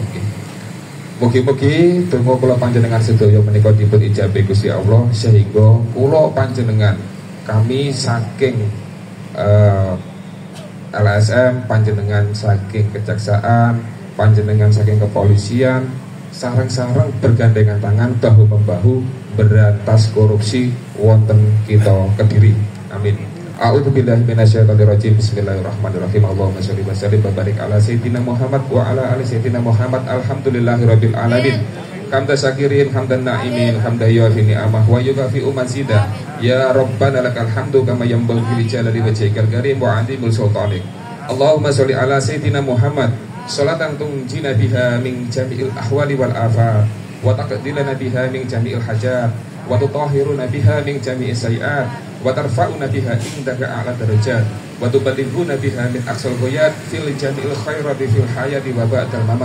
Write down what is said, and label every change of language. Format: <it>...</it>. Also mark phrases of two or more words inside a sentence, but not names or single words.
<jv>Mugi-mugi donga kula panjenengan sedaya menika dipun ijabahi Gusti Allah sehingga kula panjenengan kami saking LSM, panjenengan saking kejaksaan, panjenengan saking kepolisian, sareng-sareng</jv> <id>bergandengan tangan bahu-membahu berantas korupsi</id> <jv>wonten kita Kediri. Amin.</jv> <ar>أعوذ بالله من الشيطان الرجيم. بسم الله الرحمن الرحيم. اللهم صل وسلم وبارك على سيدنا محمد وعلى آل سيدنا محمد. الحمد لله رب العالمين. حمد الشاكرين، حمدا ناعمين، حمدا يوافي نعمه ويكافئ مزيده. يا ربنا لك الحمد كما ينبغي لجلال وجهك الكريم وعظيم سلطانك. اللهم صل على سيدنا محمد صلاة تنجينا بها من جميع الأهوال والآفات وتقضي لنا بها من جميع الحاجات وتطهرنا بها من جميع السيئات وترفعنا بها عندك أعلى الدرجات وتبلغنا بها من أقصى الغايات في جميع الخيرات في الحياة وبعد الممات.</ar>